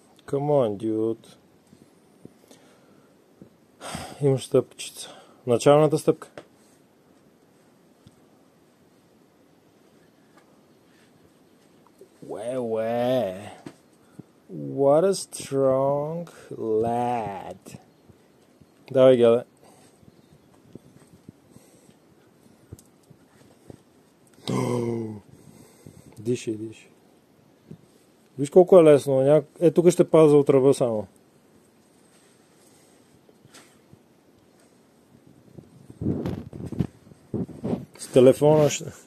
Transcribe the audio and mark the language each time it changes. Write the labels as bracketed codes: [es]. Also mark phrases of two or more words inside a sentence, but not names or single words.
[en] Come on, dude. [bg] Имаш стъпчица. Началната стъпка. Уе. [en] What a strong lad. [bg] Давай, гледай. Диши. Виж колко е лесно. Тук ще паза от ръба само. С телефона ще...